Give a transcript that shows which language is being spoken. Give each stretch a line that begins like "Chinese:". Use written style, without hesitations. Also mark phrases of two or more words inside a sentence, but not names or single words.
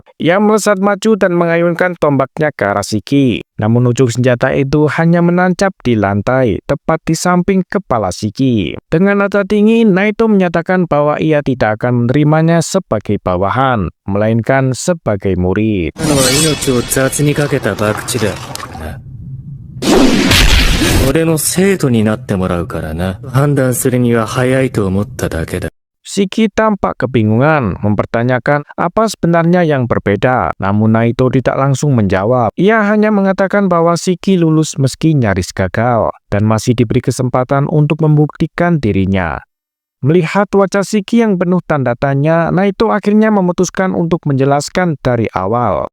Indonesian: Ia melesat maju dan mengayunkan tombaknya ke arah Shiki. Namun ujung senjata itu hanya menancap di lantai, tepat di samping kepala Shiki. Dengan nada dingin, Naito menyatakan bahwa ia tidak akan menerimanya sebagai bawahan, melainkan sebagai murid.
Japanese: 俺の生徒になってもらうからな。判断するには早いと思っただけだ。
Indonesian: Shiki tampak kebingungan, mempertanyakan apa sebenarnya yang berbeda. Namun Naito tidak langsung menjawab. Ia hanya mengatakan bahwa Shiki lulus meski nyaris gagal, dan masih diberi kesempatan untuk membuktikan dirinya. Melihat wajah Shiki yang penuh tanda tanya, Naito akhirnya memutuskan untuk menjelaskan dari awal.